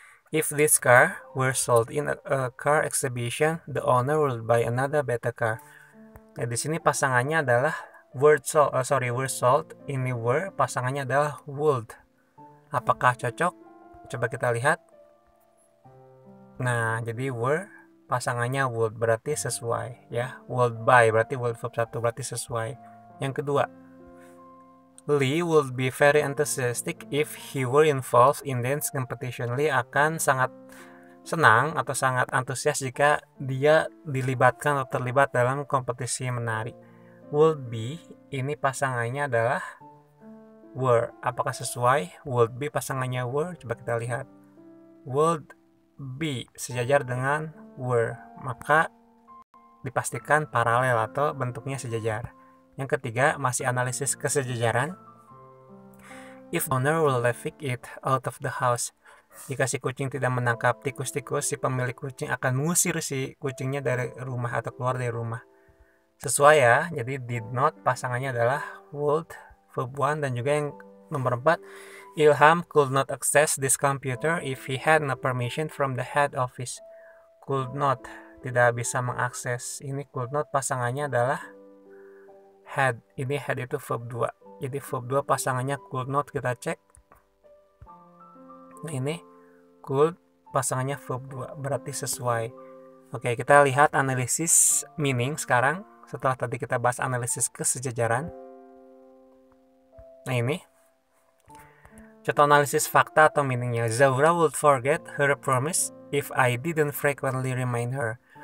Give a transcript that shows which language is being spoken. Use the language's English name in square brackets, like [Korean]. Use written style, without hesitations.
[English] If this car were sold in a car exhibition, the owner will buy another better car. [Indonesian] Nah, di sini pasangannya adalah were sold. Ini were, pasangannya adalah would. Apakah cocok? Coba kita lihat. Nah, jadi were pasangannya would, berarti sesuai ya. [English] Would buy [Indonesian] berarti would verb 1, berarti sesuai. Yang kedua, [English] Lee would be very enthusiastic if he were involved in dance competition. [Indonesian] Lee akan sangat senang atau sangat antusias jika dia dilibatkan atau terlibat dalam kompetisi menari. Would be ini pasangannya adalah were. Apakah sesuai? Would be pasangannya were. Coba kita lihat. Would be sejajar dengan were, maka dipastikan paralel atau bentuknya sejajar. Yang ketiga, masih analisis kesejajaran. [English] If owner will evict it out of the house. [Indonesian] Jika si kucing tidak menangkap tikus-tikus, si pemilik kucing akan mengusir si kucingnya dari rumah atau keluar dari rumah. Sesuai ya, jadi did not pasangannya adalah would, verb 1, dan juga yang nomor 4, [English] Ilham could not access this computer if he had no permission from the head office. [Indonesian] could not, tidak bisa mengakses. Ini could not pasangannya adalah had. Ini had itu verb 2. Jadi verb 2 pasangannya could not, kita cek. Nah ini could pasangannya verb 2, berarti sesuai. Oke, kita lihat analisis meaning sekarang setelah tadi kita bahas analisis kesejajaran. Nah ini contoh analisis fakta atau meaningnya. [English] Zahura would forget her promise if I didn't frequently remind her.